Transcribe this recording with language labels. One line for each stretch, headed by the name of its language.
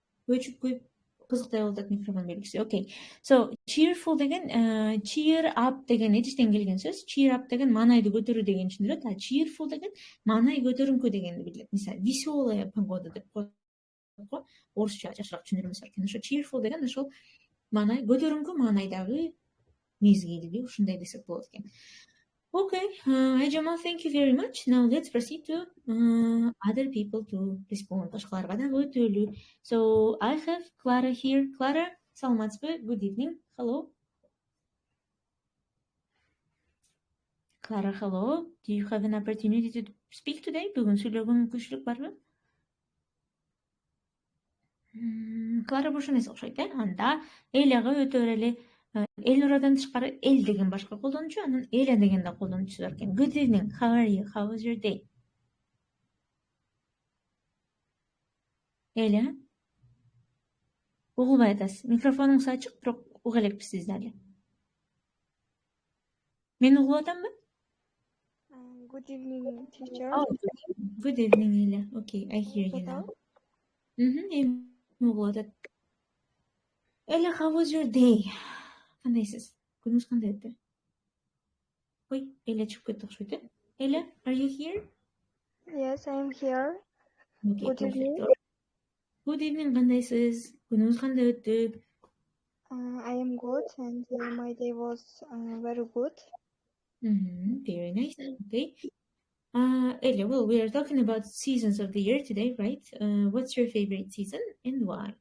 Kyrgyz: Өчүп коюп кызыктай болуп атат микрофон белгиси.
English: Okay.
Kyrgyz: So, cheerful деген cheer up деген этичтен келген сөз. Cheer up деген маанайды көтөрүү деген түшүндүрөт. А cheerful деген маанай көтөрүңкү дегенди билдирет. Мисалы,
Russian: веселая погода
Kyrgyz: деп коет. Орусча жакшыраак түшүндүрмөс экен. Ошо cheerful деген ошол маанай көтөрүңкү маанайдагы мезгилди, ушундай десек болот экен.
English: Okay, Айжамал, thank you very much. Now let's proceed to other people to respond.
Kyrgyz: Башкаларга да өтөлү.
English: So I have Clara here. Clara,
Kyrgyz: саламатсызбы?
English: Good evening. Hello. Clara, hello. Do you have an opportunity to speak today?
Kyrgyz: Бүгүн сүйлөгөнгө мүмкүнчүлүк барбы? Clara бош эмес окшойт, Анда Эляга өтө берели. Эл урадан тышкары эл деген башка колдонуучу, анан Эля деген да колдонуучусу бар экен.
English: Good evening. How are you? How was your day?
Kyrgyz: Эля? Угулбай атасыз. Микрофонуңуз ачык, бирок уга элекпиз сизди дали. Мен угулуп атамбы?
English: Good evening, teacher. Oh, good evening, Эля. Okay, I hear you now.
Kyrgyz: Эми угулуп атат.
English: Эля, how was your day?
Kyrgyz: Кандайсыз? Күнүңүз кандай өттү? Ой, Эля чыгып кетти окшойт, Эля,
English: are you here? Yes, I am here. Okay, Good perfect. evening. Good evening,
Kyrgyz: кандайсыз? Күнүңүз кандай өттү?
English: I am good, and my day was very good. Very nice. Okay. Elia, well, we are talking about seasons of the year today, right? What's your favorite season and why?